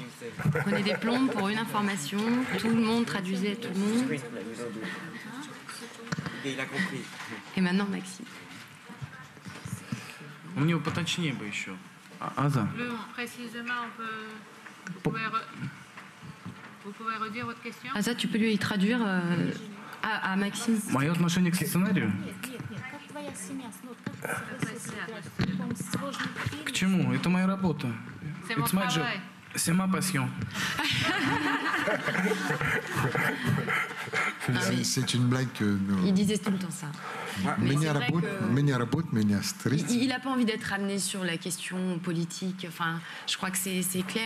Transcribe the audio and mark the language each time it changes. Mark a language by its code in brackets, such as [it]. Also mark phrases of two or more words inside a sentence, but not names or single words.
[fr] On prenait des plombes pour une information, tout le monde traduisait tout le monde. Et il a compris. Et maintenant, Maxime. [ru] У него поточнее бы еще. [fr] Plus précisément, vous pouvez redire votre question? Ah, ça, tu peux lui traduire à Maxime. [ru] Мое отношение к сценарию? К чему? Это моя работа. [en] It's my job. [fr] C'est ma passion. C'est une blague que nous... Il disait tout le temps ça. Il n'a pas envie d'être amené sur la question politique. Enfin, je crois que c'est clair.